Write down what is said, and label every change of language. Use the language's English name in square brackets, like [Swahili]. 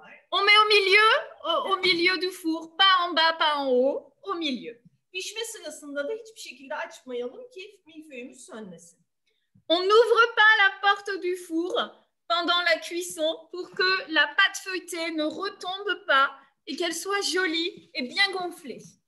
[French] On met au milieu du four, pas en bas, pas en haut, au milieu. [Turkish] Pişme sırasında da hiçbir şekilde açmayalım ki milföyümüz sönmesin. [French] On n'ouvre pas la porte du four pendant la cuisson pour que la pâte feuilletée ne retombe pas et qu'elle soit jolie et bien gonflée.